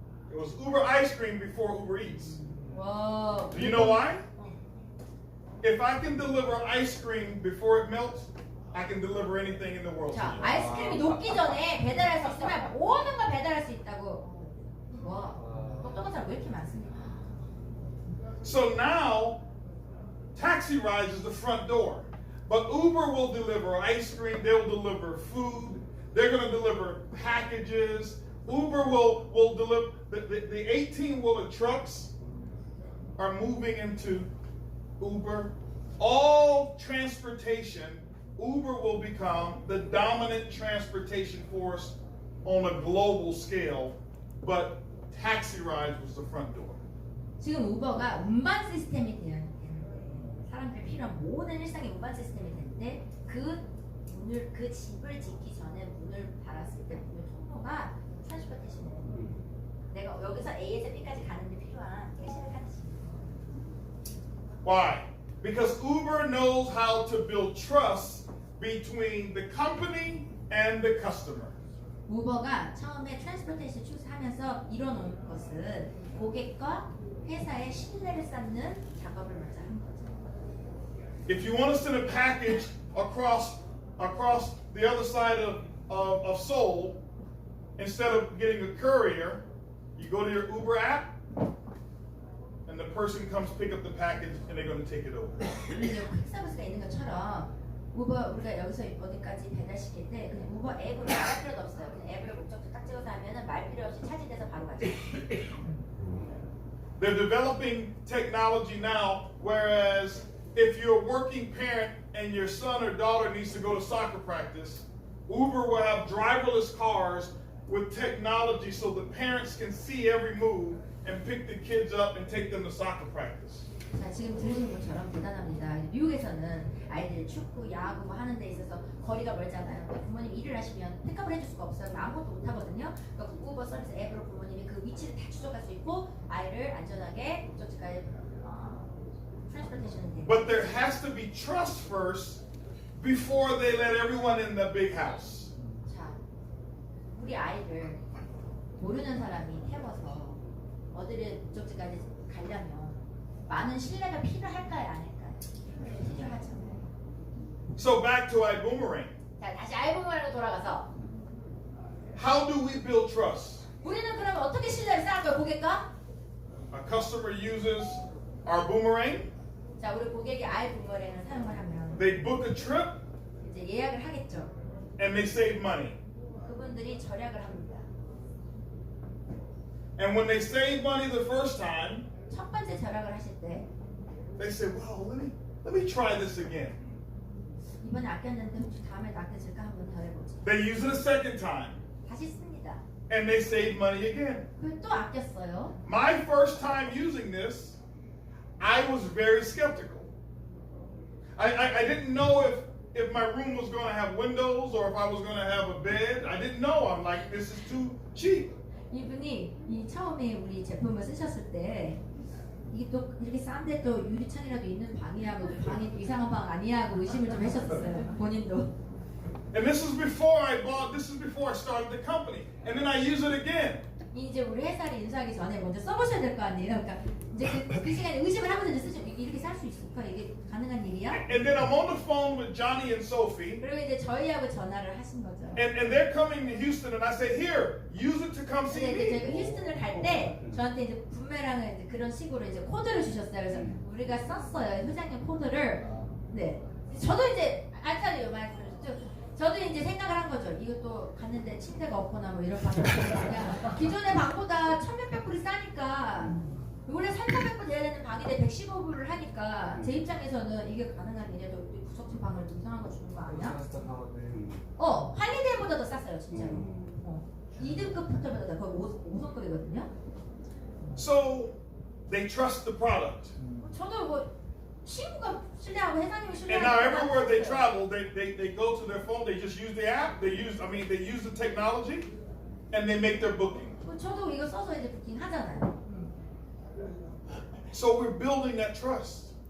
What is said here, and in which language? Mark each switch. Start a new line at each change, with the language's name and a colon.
English: It was Uber ice cream before Uber Eats.
Korean: 와.
English: Do you know why? If I can deliver ice cream before it melts, I can deliver anything in the world.
Korean: 자, 아이스크림이 녹기 전에 배달할 수 있으면 모든 걸 배달할 수 있다고. 와. 똑똑한 사람 왜 이렇게 많습니까?
English: So now, taxi rides is the front door. But Uber will deliver ice cream, they'll deliver food, they're going to deliver packages. Uber will deliver, the 18-wheeler trucks are moving into Uber. All transportation, Uber will become the dominant transportation force on a global scale, but taxi rides was the front door.
Korean: 지금 우버가 운반 시스템이 되는데 사람들이 필요한 모든 일상의 운반 시스템이 되는데 그 집을 짓기 전에 문을 달았을 때 문을 통로가 트랜스포테이션이에요. 내가 여기서 A에서 B까지 가는데 필요한 택시를 타듯이.
English: Why? Because Uber knows how to build trust between the company and the customer.
Korean: 우버가 처음에 트랜스포테이션 출시하면서 이뤄놓은 것은 고객과 회사의 신뢰를 쌓는 작업을 먼저 한 거죠.
English: If you want to send a package across the other side of Seoul, instead of getting a courier, you go to your Uber app, and the person comes pick up the package, and they're going to take it over.
Korean: 이제 퀵서비스가 있는 것처럼 우버 우리가 여기서 어디까지 배달시킬 때 그냥 우버 앱으로 나갈 필요도 없어요. 그냥 앱으로 목적지 딱 찍어서 하면은 말 필요 없이 차지돼서 바로 가죠.
English: They're developing technology now, whereas if you're a working parent and your son or daughter needs to go to soccer practice, Uber will have driverless cars with technology so the parents can see every move and pick the kids up and take them to soccer practice.
Korean: 자, 지금 들으신 것처럼 대단합니다. 미국에서는 아이들이 축구, 야구 뭐 하는 데 있어서 거리가 멀잖아요. 그러니까 부모님 일을 하시면 픽업을 해줄 수가 없어요. 아무것도 못 하거든요. 그러니까 우버 서비스 앱으로 부모님이 그 위치를 다 추적할 수 있고 아이를 안전하게 목적지까지 트랜스포테이션이 됩니다.
English: But there has to be trust first before they let everyone in the big house.
Korean: 자, 우리 아이를 모르는 사람이 태워서 어디를 목적지까지 가려면 많은 신뢰가 필요할까요, 아닐까요? 필요하죠.
English: So back to ibuumerang.
Korean: 자, 다시 아이부메랑으로 돌아가서
English: How do we build trust?
Korean: 우리는 그러면 어떻게 신뢰를 쌓을까요, 고객과?
English: A customer uses our boomerang.
Korean: 자, 우리 고객이 아이부메랑을 사용을 하면
English: They book a trip
Korean: 이제 예약을 하겠죠.
English: and they save money.
Korean: 그분들이 절약을 합니다.
English: And when they save money the first time,
Korean: 첫 번째 절약을 하실 때
English: they say, "Wow, let me try this again."
Korean: 이번에 아꼈는데 혹시 다음에 아껴질까 한번 더 해보죠.
English: They use it a second time
Korean: 다시 씁니다.
English: and they save money again.
Korean: 그리고 또 아꼈어요.
English: My first time using this, I was very skeptical. I didn't know if my room was going to have windows or if I was going to have a bed. I didn't know. I'm like, this is too cheap.
Korean: 이분이 이 처음에 우리 제품을 쓰셨을 때 이게 또 이렇게 싼데 또 유리창이라도 있는 방이야, 뭐 방이 이상한 방 아니야 하고 의심을 좀 하셨었어요. 본인도.
English: And this is before I started the company. And then I use it again.
Korean: 이제 우리 회사를 인수하기 전에 먼저 써보셔야 될 거 아니에요. 그러니까 이제 그 시간에 의심을 하면서 이제 쓰죠. 이렇게 살 수 있을까? 이게 가능한 일이야?
English: And then I'm on the phone with Johnny and Sophie.
Korean: 그리고 이제 저희하고 전화를 하신 거죠.
English: And they're coming to Houston, and I say, here, use it to come see
Korean: 근데 이제
English: me.
Korean: 저희가 휴스턴을 갈 때 저한테 이제 부메랑을 이제 그런 식으로 이제 코드를 주셨어요. 그래서 우리가 썼어요. 회장님 코드를. 네. 저도 이제 알타리요 말씀을 저도 이제 생각을 한 거죠. 이것도 갔는데 침대가 없거나 뭐 이런 방이 그냥 기존의 방보다 1,000몇백 불이 싸니까 원래 3,400불 돼야 되는 방인데 115불을 하니까 제 입장에서는 이게 가능한 일이야. 너 구석진 방을 이상한 거 주는 거 아니야? 할리데이보다 더 쌌어요 진짜로. 2등급 호텔보다 더 거의 5성급이거든요.
English: So they trust the product.
Korean: 저도 뭐 친구가 신뢰하고 회사님이
English: And
Korean: 신뢰하고
English: now everywhere they travel, they go to their phone, they just use the app, they use the technology, and they make their booking.
Korean: 저도 이거 써서 이제 부킹 하잖아요.
English: So we're building that trust.